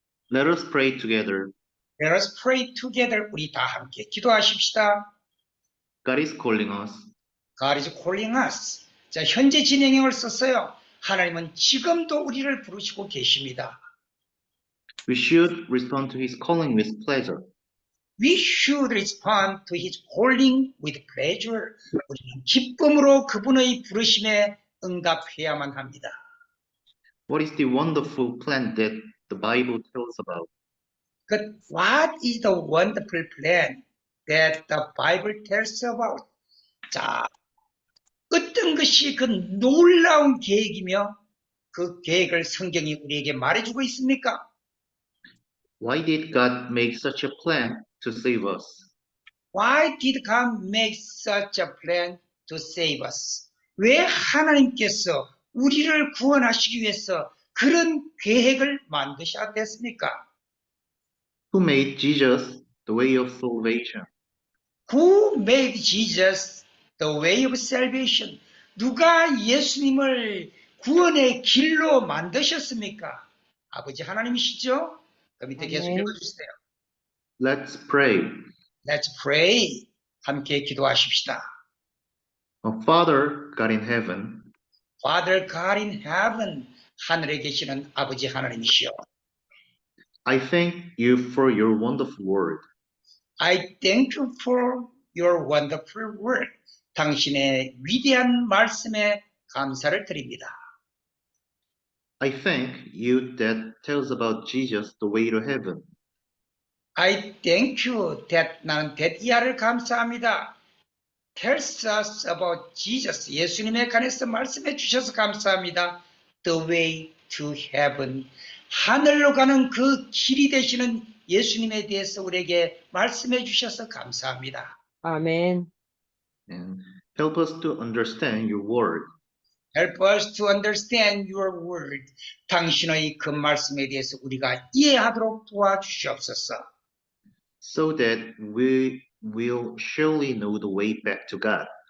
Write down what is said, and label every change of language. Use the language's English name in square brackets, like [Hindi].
[English] Let us pray together. let us pray together. [Korean] 우리 다 함께 기도하십시다. [English] God is calling us. God is calling us. [Korean] 자, 현재 진행형을 썼어요. 하나님은 지금도 우리를 부르시고 계십니다. [English] We should respond to his calling with pleasure. We should respond to his calling with pleasure. [Korean] 우리는 기쁨으로 그분의 부르심에 응답해야만 합니다. [English] What is the wonderful plan that the Bible tells about? What is the wonderful plan that the Bible tells about? [Korean] 자, 어떤 것이 그 놀라운 계획이며 그 계획을 성경이 우리에게 말해주고 있습니까? [English] Why did God make such a plan to save us? Why did God make such a plan to save us? [Korean] 왜 하나님께서 우리를 구원하시기 위해서 그런 계획을 만드셨겠습니까? [English] Who made Jesus the way of salvation? Who made Jesus the way of salvation? [Korean] 누가 예수님을 구원의 길로 만드셨습니까? 아버지 하나님이시죠? 그 밑에 계속 아멘. 읽어주세요. [English] Let's pray. Let's pray. [Korean] 함께 기도하십시다. [English] Our Father, God in heaven, Father God in heaven, [Korean] 하늘에 계시는 아버지 하나님이시여. [English] I thank you for your wonderful word. I thank you for your wonderful word. [Korean] 당신의 위대한 말씀에 감사를 드립니다. [English] I thank you that tells about Jesus the way to heaven. I thank you that [Korean] 나는 이하를 감사합니다. [English] Tells us about Jesus. [Korean] 예수님에 관해서 말씀해 주셔서 감사합니다. [English] The way to heaven. [Korean] 하늘로 가는 그 길이 되시는 예수님에 대해서 우리에게 말씀해 주셔서 감사합니다. 아멘. [English] And help us to understand your word. Help us to understand your word. [Korean] 당신의 그 말씀에 대해서 우리가 이해하도록 도와주시옵소서. [English] So that we will surely know the way back to God.